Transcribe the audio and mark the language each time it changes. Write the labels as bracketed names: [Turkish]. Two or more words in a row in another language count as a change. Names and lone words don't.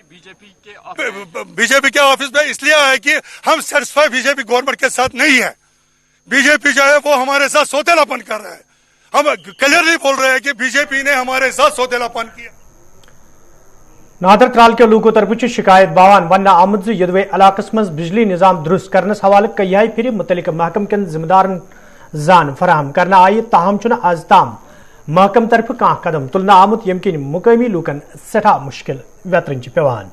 [Hindi] बीजेपी के ऑफिस में इसलिए आए कि हम सेटिस्फाई बीजेपी गवर्नमेंट के साथ नहीं है। बीजेपी जो है वो हमारे साथ सौतेलापन कर रहा है। हम क्लियरली बोल रहे हैं कि बीजेपी ने हमारे साथ सौतेलापन किया। [Kashmiri] नादर त्राल के लूकों तरफ शिकायत बावान वन आमद यदवे इलाकस मज बिजली निजाम दुरुस्त करनस हवाले कई फिर मुतलिक महकम के जिम्मेदारन जान फराहम करना आई, ताहम आज ताम महकम तरफ कह कदम तुलना आमुत यम किन मुकामी लूकन सठा मुश्किल वेतरन पेवान।